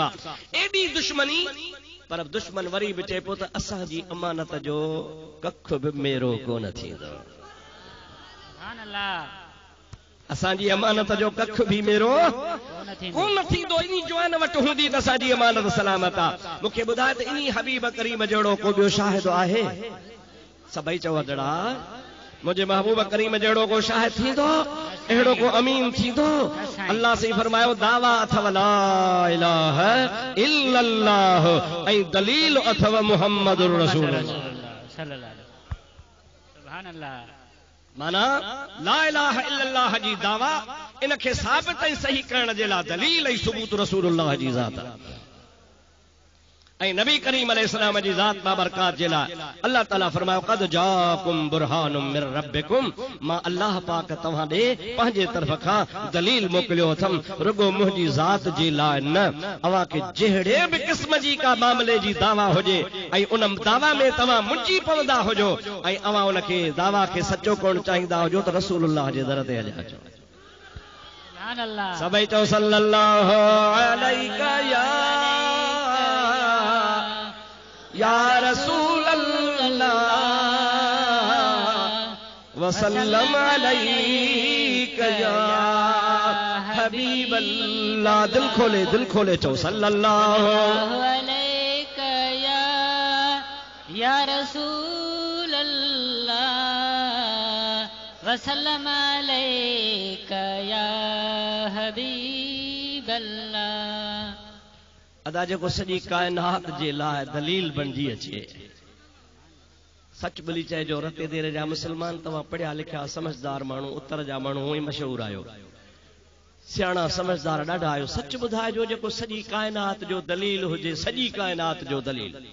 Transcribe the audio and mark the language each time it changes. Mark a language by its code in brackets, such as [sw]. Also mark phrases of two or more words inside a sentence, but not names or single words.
[sd] एॾी दुश्मनी पर दुश्मन वरी बि चए पियो त असांजी अमानत जो कख बि मेरो कोन थींदो असांजी अमानत जो कख भी मेरो कोन थींदो इनी जवान वटि हूंदी त असांजी अमानत सलामत आहे। मूंखे ॿुधाए त इनी हबीब करीम जहिड़ो को ॿियो शाहिद आहे सभई चवंदड़ा मुंहिंजे महबूब करीम जहिड़ो को शाहिद थींदो अहिड़ो को अमीन थींदो। अल्लाह से फरमायो दावा अथव [ar] لا إله إلا الله [sd] ऐं दलील अथव [ar] محمد رسول الله صلى الله عليه سبحان الله. [sd] माना [ar] لا إله إلا الله [sd] जी दावा इन खे साबित ऐं सही करण जे लाइ दलील ऐं सबूत रसूलुल्लाह जी ज़ात। ऐं नबी करीम अलैहिस्सलाम जी ज़ात बाबरकात जे लाइ अल्लाह ताला फरमायो [ar] قد جاءكم برهان من ربكم, [sd] मां अल्लाह पाक तव्हां ॾे पंहिंजे तरफ़ खां दलील मोकिलियो अथमि रुगो मुंहिंजी ज़ात जे लाइ न, अव्हां खे जहिड़े बि क़िस्म जी का मामले जी दावा हुजे ऐं उन दावा में तव्हां मुंझी पवंदा हुजो ऐं अव्हां उन खे दावा खे सचो कोन चाहींदा हुजो त रसूलुल्लाह जे दर ते हलिया अचो। सभई चओ [ar] صلى الله عليه يا رسول الله وسلم عليك يا حبيب الله. [sd] दिल खोले चो सल्लल्लाहु [ar] عليك يا رسول الله وسلم عليك يا حبيب الله. [sd] अदा जेको सॼी कायनात जे लाइ दलील बणिजी अचे, सच बोली चए जो रते देर जा मुसलमान तव्हां पढ़िया लिखिया समझदार माण्हू उत्तर जा माण्हू हुई मशहूर आयो, सियाणा समझदार ॾाढा आयो, सच ॿुधाइजो जेको सॼी कायनात जो दलील हुजे, सॼी कायनात जो दलील,